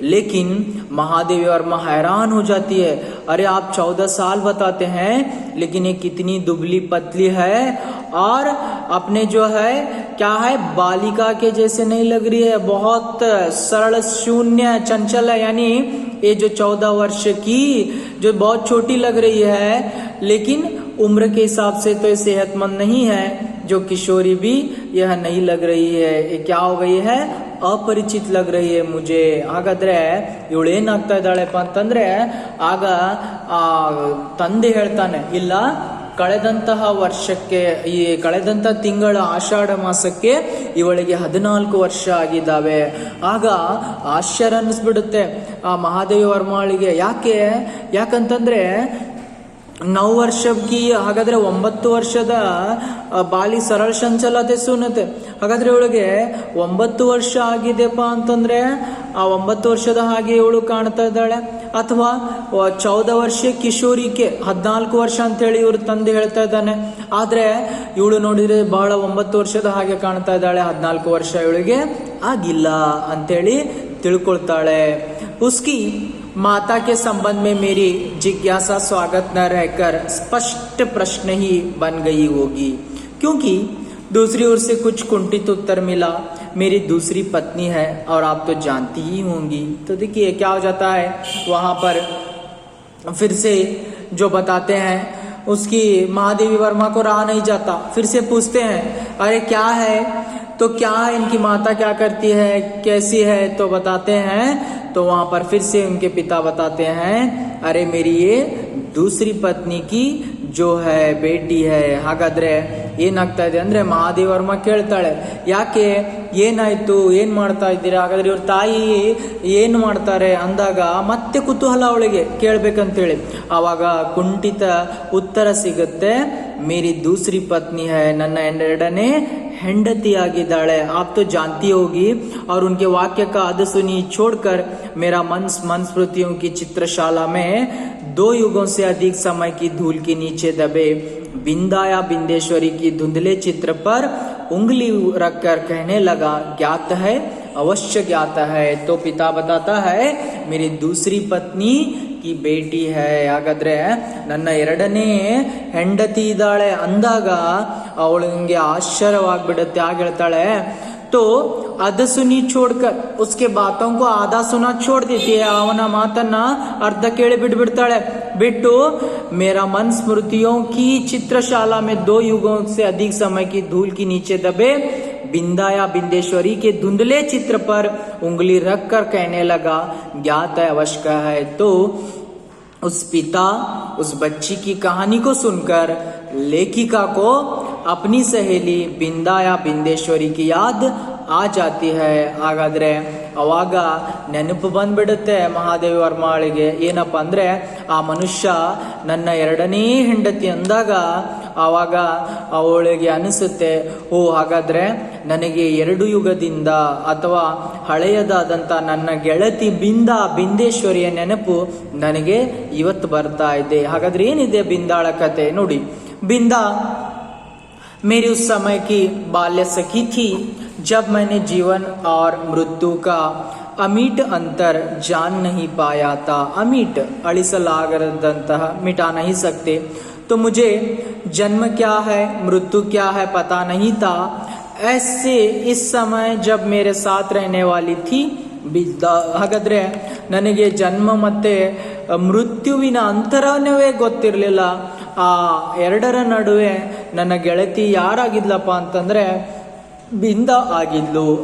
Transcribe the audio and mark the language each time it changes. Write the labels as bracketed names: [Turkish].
[Hindi] लेकिन महादेवी वर्मा हैरान हो जाती है, अरे आप 14 साल बताते हैं लेकिन ये कितनी दुबली पतली है और अपने जो है क्या है, बालिका के जैसे नहीं लग रही है, बहुत सरल, शून्य, चंचल है. यानी ये जो 14 वर्ष की जो बहुत छोटी लग रही है, लेकिन उम्र के हिसाब से तो ये सेहतमंद नहीं है. जो किशोरी भी यह नहीं लग रही है, ये क्या हो गई है, अपरिचित लग रही है मुझे. [Kannada] ಹಾಗಾದ್ರೆ ಇವಳು ಏನಾಗ್ತಾ ಇದ್ದಾಳೆಪ್ಪ ಅಂತಂದ್ರೆ, ಆಗ ಆ ತಂದೆ ಹೇಳ್ತಾನೆ, ಇಲ್ಲ ಕಳೆದಂತಹ ವರ್ಷಕ್ಕೆ, ಈ ಕಳೆದಂತಹ ತಿಂಗಳ ಆಷಾಢ ಮಾಸಕ್ಕೆ ಇವಳಿಗೆ 14 ವರ್ಷ ಆಗಿದ್ದಾವೆ. ಆಗ ಆಶ್ಚರ್ಯ ಅನ್ನಿಸ್ಬಿಡುತ್ತೆ ಆ ಮಹಾದೇವಿ ವರ್ಮಾಳಿಗೆ. ಯಾಕಂತಂದ್ರೆ 9 ವರ್ಷ ಕಿ, ಹಾಗಾದ್ರೆ 9 ವರ್ಷದ ಬಾಲಿ ಸರಳ ಚಂಚಲತೆ ಸುನತೆ. ಹಾಗಾದ್ರೆ ಇವಳಿಗೆ 9 ವರ್ಷ ಆಗಿದೆಪ್ಪ ಅಂತಂದ್ರೆ ಆ 9 ವರ್ಷದ ಹಾಗೆ ಇವಳು ಕಾಣ್ತಾ ಇದ್ದಾಳೆ. ಅಥವಾ 14 ವರ್ಷ ಕಿಶೋರಿಕೆ 14 ವರ್ಷ ಅಂತ ಹೇಳಿ ಇವ್ರ ತಂದೆ ಹೇಳ್ತಾ ಇದ್ದಾನೆ. ಆದ್ರೆ ಇವಳು ನೋಡಿದ್ರೆ ಬಹಳ 9 ವರ್ಷದ ಹಾಗೆ ಕಾಣ್ತಾ ಇದ್ದಾಳೆ, 14 ವರ್ಷ ಇವಳಿಗೆ ಆಗಿಲ್ಲ ಅಂತೇಳಿ ತಿಳ್ಕೊಳ್ತಾಳೆ. [Hindi] ಉಸ್ಕಿ माता के संबंध में मेरी जिज्ञासा स्वागत न रहकर स्पष्ट प्रश्न ही बन गई होगी, क्योंकि दूसरी ओर से कुछ कुंठित उत्तर मिला, मेरी दूसरी पत्नी है और आप तो जानती ही होंगी. तो देखिए क्या हो जाता है, वहां पर फिर से जो बताते हैं, उसकी महादेवी वर्मा को रहा नहीं जाता, फिर से पूछते हैं अरे क्या है, तो क्या है, इनकी माता क्या करती है, कैसी है. तो बताते हैं, तो वहां पर फिर से उनके पिता बताते हैं, अरे मेरी ये दूसरी पत्नी की जो है बेटी है. ಹಾಗಾದ್ರೆ [Kannada] ಏನಾಗ್ತಾ ಇದೆ ಅಂದ್ರೆ ಮಹಾದೇವಿ ವರ್ಮ ಕೇಳ್ತಾಳೆ, ಯಾಕೆ ಏನಾಯ್ತು, ಏನ್ ಮಾಡ್ತಾ ಇದ್ದೀರಾ, ಹಾಗಾದ್ರೆ ಇವ್ರ ತಾಯಿ ಏನು ಮಾಡ್ತಾರೆ ಅಂದಾಗ ಮತ್ತೆ ಕುತೂಹಲ ಅವಳಿಗೆ ಕೇಳ್ಬೇಕಂತೇಳಿ. ಆವಾಗ ಕುಂಠಿತ ಉತ್ತರ ಸಿಗುತ್ತೆ, [Hindi] ಮೇರಿ ದೂಸರಿ ಪತ್ನಿ ಹೈ, [Kannada] ನನ್ನ ಎರಡನೇ ಹೆಂಡತಿ ಆಗಿದ್ದಾಳೆ. [Hindi] आप तो जानती होगी. और उनके वाक्य का आध सुनी छोड़कर मेरा मन स्मृतियों की चित्रशाला में 2 युगों से अधिक समय की धूल के नीचे दबे बिंदा या बिंदेश्वरी की धुंधले चित्र पर उंगली रखकर कहने लगा, ज्ञात है, अवश्य ज्ञात है. तो पिता बताता है मेरी दूसरी पत्नी की बेटी है. [Kannada] ಹಾಗಾದ್ರೆ ನನ್ನ ಎರಡನೇ ಹೆಂಡತಿ ಇದ್ದಾಳೆ ಅಂದಾಗ ಅವಳಿಗೆ ಆಶ್ಚರ್ಯವಾಗ್ಬಿಡುತ್ತೆ. ಆಗ ಹೇಳ್ತಾಳೆ, [Hindi] तो ಅದ ಸುನಿ छोड़कर उसके बातों को आधा सुना छोड़ देती है. [Kannada] ಅವನ ಮಾತನ್ನ ಅರ್ಧ ಕೇಳಿ ಬಿಟ್ಬಿಡ್ತಾಳೆ. [Hindi] बिट्टू मेरा मन स्मृतियों की चित्रशाला में 2 युगों से अधिक समय की धूल की नीचे दबे बिंदा या बिंदेश्वरी के धुंधले चित्र पर उंगली रख कर कहने लगा, ज्ञात है, अवश्य है. तो उस पिता उस बच्ची की कहानी को सुनकर लेखिका को अपनी सहेली बिंदा या बिंदेश्वरी की याद आ जाती है. [Kannada] ಹಾಗಾದ್ರೆ ಅವಾಗ ನೆನಪು ಬಂದ್ಬಿಡುತ್ತೆ ಮಹಾದೇವಿ ವರ್ಮಾಳಿಗೆ. ಏನಪ್ಪ ಅಂದ್ರೆ ಆ ಮನುಷ್ಯ ನನ್ನ ಎರಡನೇ ಹೆಂಡತಿ ಅಂದಾಗ ಆವಾಗ ಅವಳಿಗೆ ಅನಿಸುತ್ತೆ, ಓ ಹಾಗಾದ್ರೆ ನನಗೆ 2 ಯುಗದಿಂದ ಅಥವಾ ಹಳೆಯದಾದಂಥ ನನ್ನ ಗೆಳತಿ ಬಿಂದೇಶ್ವರಿಯ ನೆನಪು ನನಗೆ ಇವತ್ತು ಬರ್ತಾ ಇದೆ. ಹಾಗಾದ್ರೆ ಏನಿದೆ ಬಿಂದಾಳ ಕತೆ ನೋಡಿ. [Hindi] बिंदा मेरी उस समय की बाल्य सखी थी जब मैंने जीवन और मृत्यु का अमीट अंतर जान नहीं पाया था. अमीट अಳಿಸಲಾಗದಂತಹ, मिटा नहीं सकते. तो मुझे जन्म क्या है मृत्यु क्या है पता नहीं था. ऐसे इस समय जब मेरे साथ रहने वाली थी बिंदा. [Kannada] ಹಾಗಾದ್ರೆ ನನಗೆ ಜನ್ಮ ಮತ್ತೆ ಮೃತ್ಯುವಿನ ಅಂತರವೇ ಗೊತ್ತಿರಲಿಲ್ಲ. ಆ ಎರಡರ ನಡುವೆ ನನ್ನ ಗೆಳತಿ ಯಾರಾಗಿದ್ಲಪ್ಪ ಅಂತಂದ್ರೆ बिंदा ಆಗಿದ್ಲು.